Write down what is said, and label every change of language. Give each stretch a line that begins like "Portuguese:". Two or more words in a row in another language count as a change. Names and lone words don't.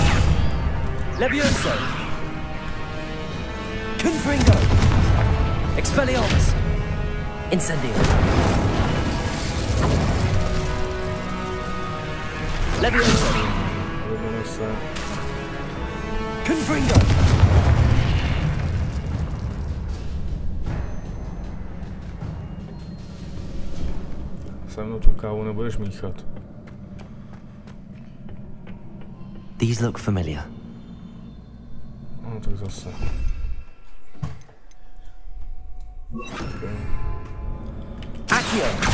Latin: Levioso. Confringo. Expelliarmus. Incendio. Levioso. Confringo.
Czech: Se mnou tu kávu nebudeš míchat.
English: These look familiar.
Czech: No tak zase. Okay.
Latin: Accio.